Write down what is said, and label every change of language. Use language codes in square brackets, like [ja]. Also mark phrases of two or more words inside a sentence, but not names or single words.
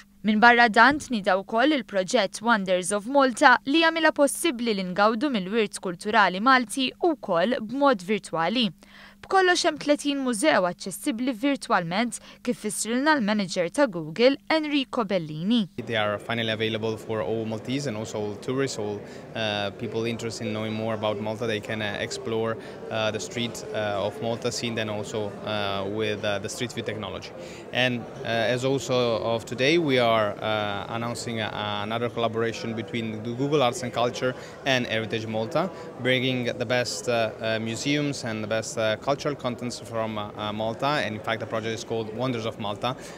[mt] Min barra dan tnieda wkoll il-proġett Wonders of Malta li jagħmilha possibbli li ngawdu mill-wirt kulturali Malti wkoll b'mod virtwali. B'kollox hemm 30 mużew aċċessibbli virtwalment kif fissrilna l-manager ta' Google Enrico Bellini. [en] They are finally available for all Maltese and also all tourists, all people interested in knowing more about Malta. They can explore the street of Malta, seen then also with the Street View technology. And as also of today, we are announcing another collaboration between the Google Arts and Culture and Heritage Malta, bringing the best museums and the best cultural contents from Malta, and in fact the project is called Wonders of Malta